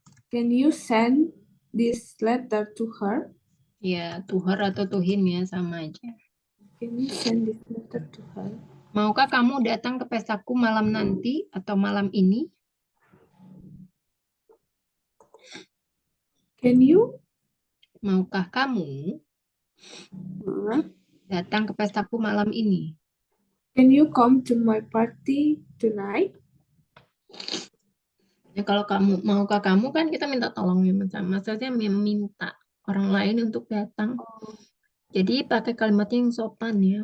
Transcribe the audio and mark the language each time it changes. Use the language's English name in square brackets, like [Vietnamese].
[English] Can you send this letter to her? [Indonesian] Ya, to her atau to him ya, sama aja. [English] Can you send this letter to her? [Indonesian] Maukah kamu datang ke pestaku malam nanti atau malam ini? [English] Can you [Indonesian] Maukah kamu datang ke pestaku malam ini? [English] can you come to my party tonight? [Indonesian] Ya, kalau maukah kamu kan kita minta tolong ya, maksudnya meminta orang lain untuk datang. Jadi pakai kalimatnya yang sopan ya.